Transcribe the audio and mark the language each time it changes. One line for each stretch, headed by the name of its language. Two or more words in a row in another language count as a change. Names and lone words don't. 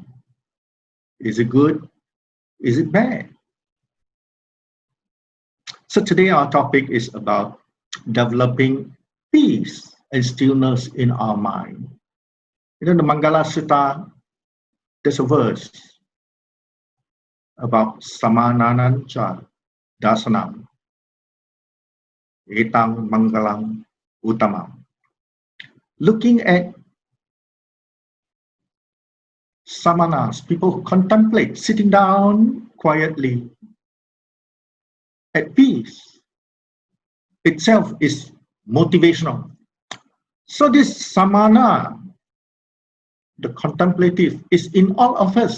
English: Is it good? Is it bad? So today our topic is about developing peace and stillness in our mind. You know, the Mangala Sutta, there's a verse about
Pali: samananancha dasanam etang mangalang utamam.
English: Looking at samanas, people who contemplate, sitting down quietly at peace, itself is motivational. So this samana, the contemplative, is in all of us.